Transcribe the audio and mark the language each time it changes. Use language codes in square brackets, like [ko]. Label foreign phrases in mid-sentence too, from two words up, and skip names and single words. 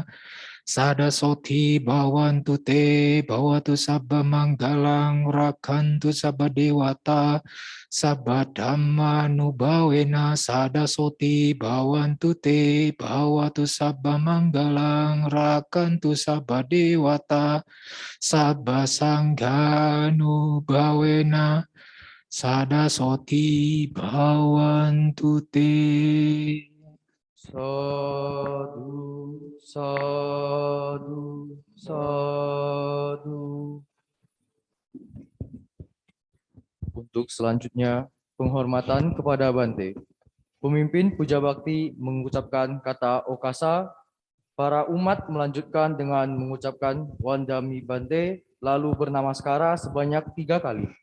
[pi] sadasoti bhavantu te bhawatu sabba manggalang rakhantu sabba dewata sabba dhamma nubawena sadasoti bhavantu te bhawatu sabba manggalang rakhantu sabba dewata sabba sangha nubawena sadasoti bhavantu te. Sadu, sadu, sadu. [id] Untuk selanjutnya, penghormatan kepada Bante. Pemimpin puja bakti mengucapkan kata okasa, para umat melanjutkan dengan mengucapkan [pi] Wandami Bante, [id] lalu bernamaskara sebanyak 3 kali.